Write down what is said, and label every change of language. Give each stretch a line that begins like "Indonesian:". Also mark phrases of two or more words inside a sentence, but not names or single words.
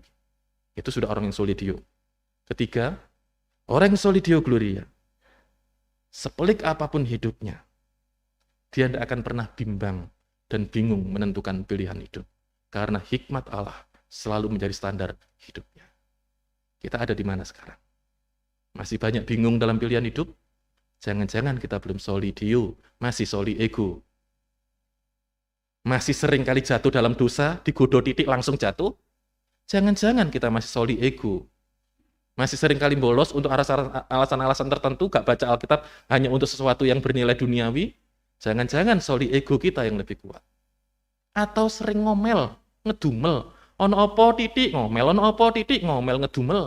Indonesian: Itu sudah orang yang
Latin: soli Deo.
Indonesian: Ketiga, orang yang
Latin: soli Deo Gloria,
Indonesian: sepelik apapun hidupnya, dia tidak akan pernah bimbang dan bingung menentukan pilihan hidup. Karena hikmat Allah selalu menjadi standar hidupnya. Kita ada di mana sekarang? Masih banyak bingung dalam pilihan hidup? Jangan-jangan kita belum
Latin: soli Deo,
Indonesian: masih
Latin: soli ego.
Indonesian: Masih sering kali jatuh dalam dosa, digodoh titik langsung jatuh? Jangan-jangan kita masih
Latin: soli ego.
Indonesian: Masih sering kali bolos untuk alasan-alasan tertentu, gak baca Alkitab hanya untuk sesuatu yang bernilai duniawi? Jangan-jangan
Latin: soli ego
Indonesian: kita yang lebih kuat. Atau sering ngomel, ngedumel,
Javanese: ono opo
Indonesian: titik ngomel,
Javanese: ono opo
Indonesian: titik ngomel, ngedumel.